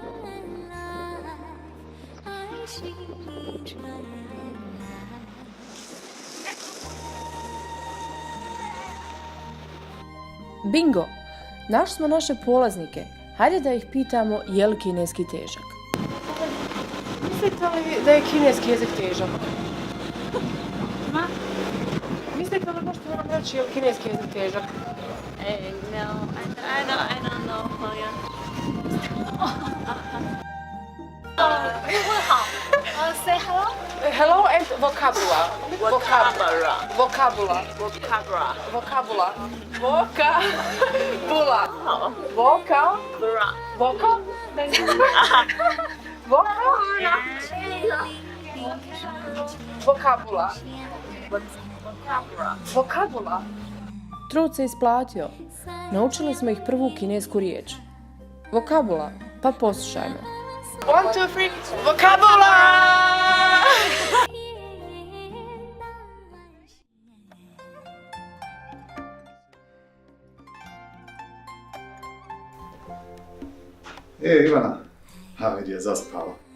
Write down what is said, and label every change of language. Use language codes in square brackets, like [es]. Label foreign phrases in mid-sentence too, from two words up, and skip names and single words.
[sr] Bingo! Našli smo naše polaznike. Hajde da ih pitamo je li kineski težak. Mislite li da je kineski jezik težak? Mislite li možete nam reći je li kineski jezik težak? [en] No, I don't know. Say hello. Hello and vocabula. Vocabula. Vocabula. Vocabula. Vocabula. Vocabula. Voka. Voka? Voka? Vocabula. Vocabula. [sr] Trud se isplatio. Naučili smo ih prvu kinesku riječ. Vokabula, pa poslušajmo. 1, 2, 3, vokabula! Ivana, a vidi je zaspala.